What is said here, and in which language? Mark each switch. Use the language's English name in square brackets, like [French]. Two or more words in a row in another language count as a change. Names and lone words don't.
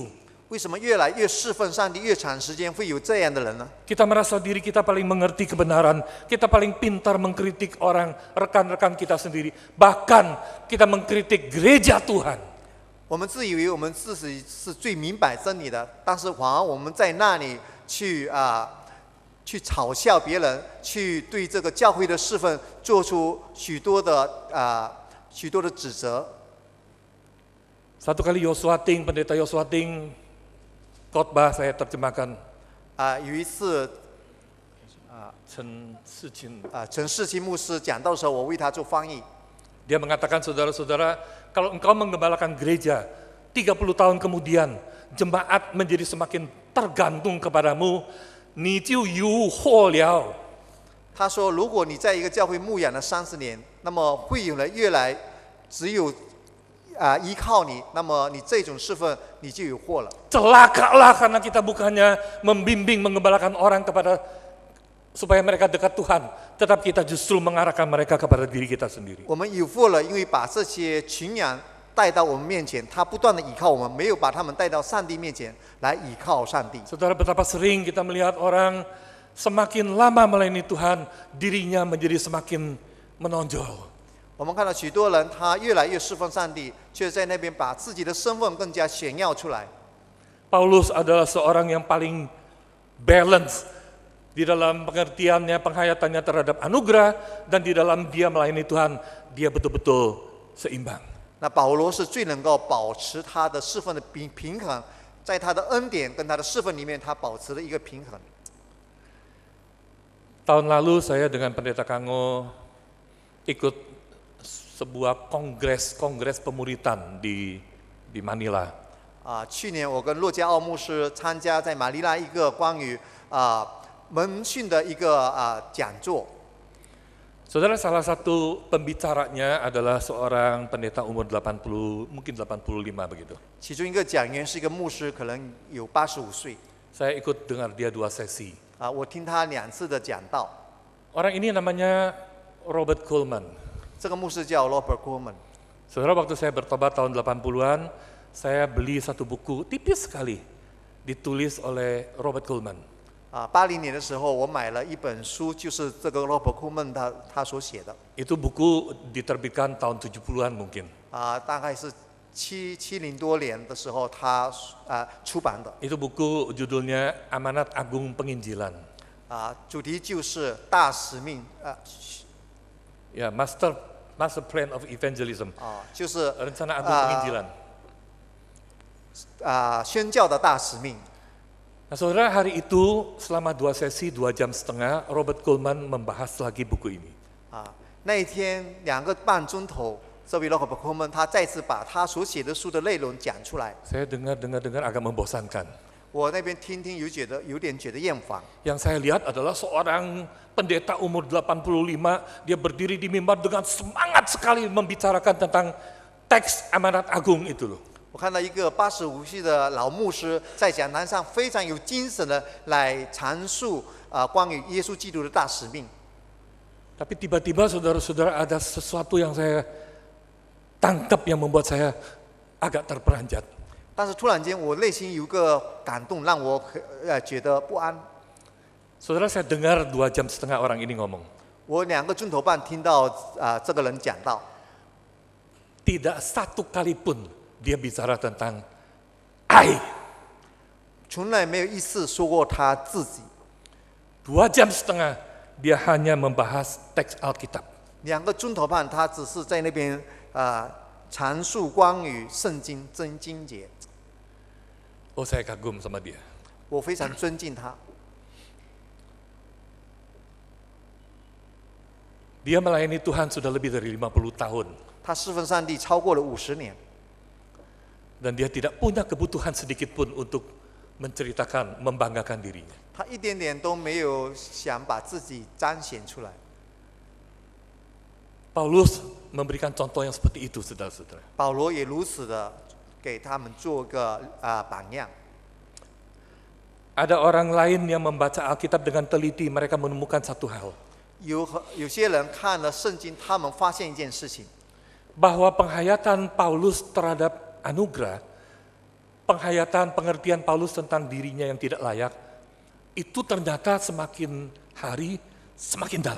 [Chinese] 为什么越来越侍奉上帝越长时间会有这样的人呢？ [Indonesian] Kita merasa diri kita paling mengerti kebenaran, kita paling pintar mengkritik orang, rekan-rekan kita sendiri. Bahkan kita mengkritik gereja Tuhan. [Chinese] 我们自以为我们自己是最明白真理的，但是反而我们在那里去嘲笑别人，去对这个教会的侍奉做出许多的指责。 [Indonesian] Satu kali Yosua Ting, pendeta Yosua Ting, khotbah saya terjemahkan. [Chinese] 有一次陈世清陈世清牧师讲道的时候，我为他做翻译。 [Indonesian] Dia mengatakan, saudara-saudara, kalau engkau menggembalakan gereja, 30 tahun kemudian, jemaat menjadi semakin tergantung kepadamu, [Chinese] 你就有祸了。他说，如果你在一个教会牧养了30年，那么会有人越来只有依靠你，那么你这种侍奉你就有祸了。 [Indonesian] Celakalah karena kita bukannya membimbing, menggembalakan orang kepada supaya mereka dekat Tuhan, tetapi kita justru mengarahkan mereka kepada diri kita sendiri. [Chinese] 我们有福了，因为把这些群羊带到我们面前，他不断的倚靠我们，没有把他们带到上帝面前来倚靠上帝。 [Indonesian] Saudara, betapa sering kita melihat orang semakin lama melayani Tuhan, dirinya menjadi semakin menonjol. [Chinese] 我们看到许多人，他越来越侍奉上帝，却在那边把自己的身份更加显耀出来。 [Indonesian] Paulus adalah seorang yang paling balance di dalam pengertiannya, penghayatannya terhadap anugerah, dan di dalam dia melayani Tuhan, dia betul-betul seimbang. [Chinese] 那保罗是最能够保持他的侍奉的平衡，在他的恩典跟他的侍奉里面，他保持了一个平衡。 [Indonesian] Tahun lalu saya dengan pendeta Kango ikut sebuah kongres pemuritan di Manila. [Chinese] 去年我跟洛加奥牧师参加在马尼拉一个关于门训的一个讲座。 [Indonesian] Saudara, salah satu pembicaranya adalah seorang pendeta umur 80, mungkin 85 begitu. [Chinese] 其中一个讲员是一个牧师，可能有85岁。 [Indonesian] Saya ikut dengar dia 2 sesi. [Chinese] 我听他2次的讲道。 [Indonesian] Orang ini namanya Robert Coleman. [Chinese] 这个牧师叫 Robert Coleman。 [Indonesian] Saudara, waktu saya bertobat tahun 80-an, saya beli satu buku tipis sekali, ditulis oleh Robert Coleman. [Chinese] 80 年的时候，我买了一本书，就是这个 Robert Coleman 他所写的。 [Indonesian] Itu buku diterbitkan tahun 70-an mungkin. [Chinese] 大概是70多年的时候他出版的。 [Indonesian] Itu buku judulnya Amanat Agung Penginjilan. [Chinese] 主题就是大使命 [Indonesian] Ya, Master Plan of Evangelism. [Chinese] 就是 [Indonesian] Rencana Agung Penginjilan. [Chinese] 宣教的大使命。 [Indonesian] Nah, saudara, hari itu selama 2 sesi 2 jam setengah, Robert Coleman membahas lagi buku ini. [Chinese] 那一天2个半钟头，这位 Robert Coleman 他再次把他所写的书的内容讲出来。 [Indonesian] Saya dengar agak membosankan. [Chinese] 我那边听有点觉得厌烦。 [Indonesian] Yang saya lihat adalah seorang pendeta umur 85, dia berdiri di mimbar dengan semangat sekali membicarakan tentang teks amanat agung itu loh. [Chinese] 我看到一个85岁的老牧师在讲台上非常有精神的来阐述关于耶稣基督的大使命。 [Indonesian] Tapi tiba-tiba saudara-saudara ada sesuatu yang saya tangkap yang membuat saya agak terperanjat. [Chinese] 但是突然间我内心有个感动，让我觉得不安。 [Indonesian] Saudara, saya dengar 2 jam setengah orang ini ngomong. [Chinese] 我2个钟头半听到这个人讲到， [Indonesian] Tidak satu kali pun dia bicara tentang I. [Chinese] 从来没有一次说过他自己。 [Indonesian] 2 jam setengah dia hanya membahas teks Alkitab. [Chinese] 2 个钟头半，他只是在那边阐述关于圣经真经节。 [Indonesian] Oh, saya kagum sama dia. [Chinese] 我非常尊敬他。 [Indonesian] Dia melayani Tuhan sudah lebih dari 50 tahun. [Chinese] 他侍奉上帝超过了50年， [Indonesian] Dan dia tidak punya kebutuhan sedikit pun untuk menceritakan, membanggakan dirinya. [Chinese] 他一点点都没有想把自己彰显出来。 [Indonesian] Paulus memberikan contoh yang seperti itu, saudara-saudara. [Chinese] 保罗也如此的给他们做个榜样。 [Indonesian] Ada orang lain yang membaca Alkitab dengan teliti, mereka menemukan satu hal. [Chinese] 有些人看了圣经，他们发现一件事情， [Indonesian] Bahwa penghayatan Paulus terhadap anugerah, penghayatan pengertian Paulus tentang dirinya yang tidak layak, itu ternyata semakin hari semakin dalam.